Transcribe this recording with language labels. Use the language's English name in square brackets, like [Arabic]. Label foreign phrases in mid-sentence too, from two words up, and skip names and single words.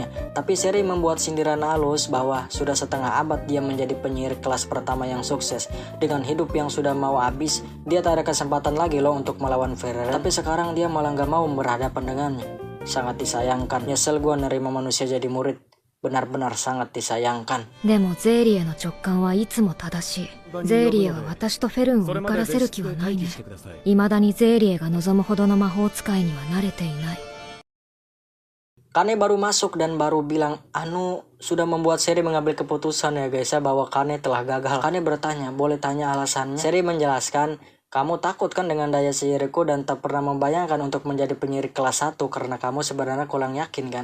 [Indonesian] Tapi Seri membuat sindiran halus bahwa sudah setengah abad dia menjadi penyihir kelas pertama yang sukses. Dengan hidup yang sudah mau habis, dia tak ada kesempatan lagi loh untuk melawan Ferreren. Tapi sekarang dia malah gak mau berhadapan dengannya. Sangat disayangkan. Nyesel gue nerima manusia jadi murid. benar-benar sangat disayangkan. [Japanese] でもゼーリエの直感はいつも正しい。ゼーリエは私とフェルンを受からせる気はないね。未だにゼーリエが望むほどの魔法使いには慣れていない。 [Indonesian] Kane baru masuk dan baru bilang, Anu sudah membuat Seri mengambil keputusan ya guys ya bahwa Kane telah gagal. Kane bertanya, boleh tanya alasannya? Seri menjelaskan, kamu takut kan dengan daya sihirku dan tak pernah membayangkan untuk menjadi penyihir kelas 1 karena kamu sebenarnya kurang yakin kan?